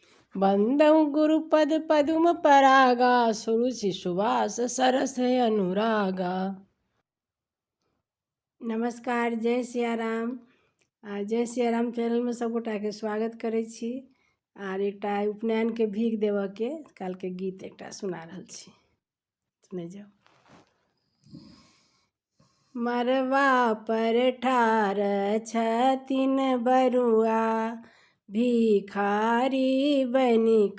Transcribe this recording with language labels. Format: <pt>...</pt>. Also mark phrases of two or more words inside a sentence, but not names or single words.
<awa>बंदौ गुरुपद पदुम परागा, सुरुचि सुवास सरस है अनुरागा।</awa> <mai>नमस्कार, जय सिया राम। जय सिया राम चैनल में सब गोटा के स्वागत करै छी। आर एकटा उपनयन के भीख देव के काल के गीत एकटा सुना रहल छी, सुने जाओ। मरवा पर ठार छथिन बरुआ, भिखारी बनिक।</mai>